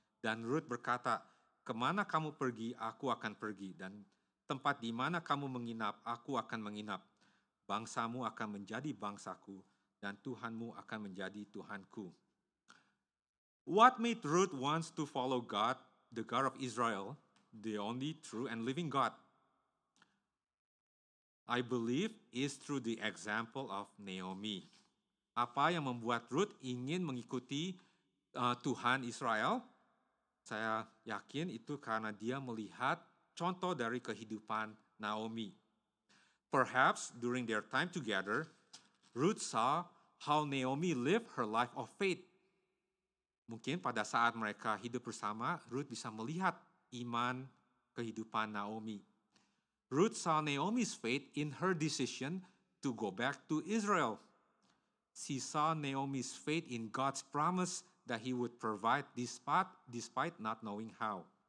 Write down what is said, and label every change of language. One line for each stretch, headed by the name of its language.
Indonesian: Dan Ruth berkata, "Kemana kamu pergi, aku akan pergi. Dan tempat di mana kamu menginap, aku akan menginap. Bangsamu akan menjadi bangsaku, dan Tuhanmu akan menjadi Tuhanku."
English: What made Ruth wants to follow God, the God of Israel, the only true and living God? I believe is through the example of Naomi.
Indonesian: Apa yang membuat Ruth ingin mengikuti Tuhan Israel? Saya yakin itu karena dia melihat contoh dari kehidupan Naomi.
English: Perhaps during their time together, Ruth saw how Naomi lived her life of faith.
Indonesian: Mungkin pada saat mereka hidup bersama, Ruth bisa melihat iman kehidupan Naomi.
English: Ruth saw Naomi's faith in her decision to go back to Israel. She saw Naomi's faith in God's promise that He would provide despite not knowing how.